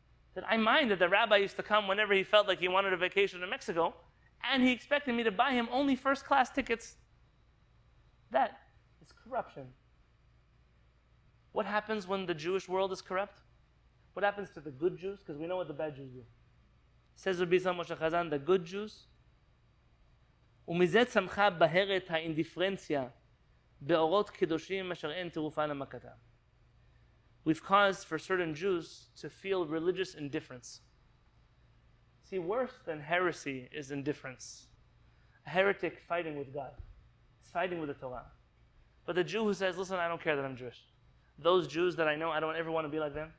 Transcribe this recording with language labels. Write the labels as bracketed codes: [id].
[en] He said, I mind that the rabbi used to come whenever he felt like he wanted a vacation in Mexico, and he expected me to buy him only first-class tickets. That is corruption. What happens when the Jewish world is corrupt? What happens to the good Jews? Because we know what the bad Jews do. Says Rabbi Yisrael Moshe Chazan, the good Jews, [he] ומזה צמחה בהרת האינדיפרנציה באורות קדושים אשר אין תרופה למכתם. [en] We've caused for certain Jews to feel religious indifference. See, worse than heresy is indifference. A heretic fighting with God. He's fighting with the Torah. But the Jew who says, listen, I don't care that I'm Jewish. Those Jews that I know, I don't ever want to be like them.